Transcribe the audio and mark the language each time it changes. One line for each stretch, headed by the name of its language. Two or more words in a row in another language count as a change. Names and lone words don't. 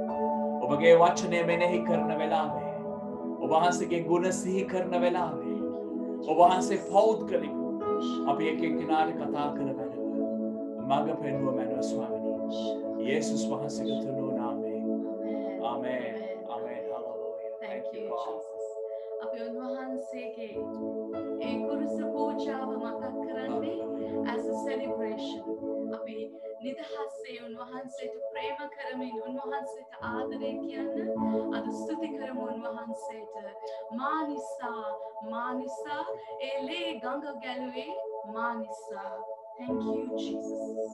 Sinhala: ඔබගේ වචනය මෙනෙහි කරන වෙලාවේ ඔබ වහන්සේගේ ගුණ සිහි කරන වෙලාවේ ඔබ වහන්සේ පෞද්ගලික අපි එක්කෙනාට කතා කරවන මඟ පෙන්වුව මැනව ස්වාමීනි. යේසුස් වහන්සේගේ තුන් නාමයෙන්. ආමේන්. ආමේන්. හලෙලූයා.
English: Thank you Jesus.
Sinhala: අපි උන්වහන්සේගේ ඒ කුරුස පූජාව මතක් කරන්නේ
English: as a celebration.
Sinhala: අපි නිදහසේ උන්වහන්සේට ප්‍රේම කරමින් උන්වහන්සේට ආදරය කියන්න අද ස්තුති කරමු උන්වහන්සේට. මා නිසා එලේ ගඟ ගැලුවේ මා නිසා.
English: Thank you Jesus.